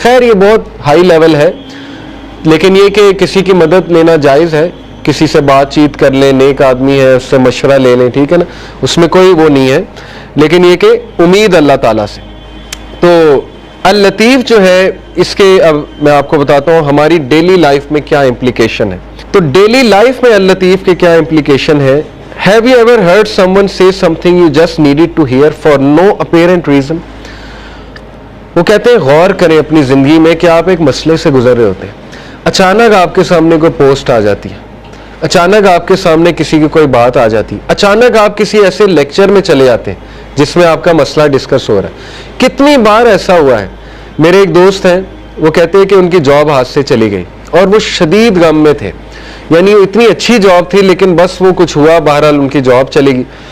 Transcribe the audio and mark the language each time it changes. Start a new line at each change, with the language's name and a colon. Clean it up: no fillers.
Urdu: خیر یہ بہت ہائی لیول ہے, لیکن یہ کہ کسی کی مدد لینا جائز ہے, کسی سے بات چیت کر لیں, نیک آدمی ہے اس سے مشورہ لے لیں, ٹھیک ہے نا, اس میں کوئی وہ نہیں ہے. لیکن یہ کہ امید اللہ تعالیٰ سے. تو اللطیف جو ہے اس کے اب میں آپ کو بتاتا ہوں ہماری ڈیلی لائف میں کیا امپلیکیشن ہے. تو ڈیلی لائف میں اللطیف کے کیا امپلیکیشن ہے.
English: Have you ever heard someone say something you just needed to hear for no apparent reason?
Urdu: وہ کہتے ہیں غور کریں اپنی زندگی میں کہ آپ ایک مسئلے سے گزر رہے ہوتے ہیں, اچانک آپ کے سامنے کوئی پوسٹ آ جاتی ہے, اچانک آپ کے سامنے کسی کی کوئی بات آ جاتی ہے, اچانک آپ کسی ایسے لیکچر میں چلے جاتے ہیں جس میں آپ کا مسئلہ ڈسکس ہو رہا ہے. کتنی بار ایسا ہوا ہے. میرے ایک دوست ہیں, وہ کہتے ہیں کہ ان کی جاب ہاتھ سے چلی گئی اور وہ شدید غم میں تھے, یعنی اتنی اچھی جاب تھی لیکن بس وہ کچھ ہوا, بہرحال ان کی جاب چلے گی.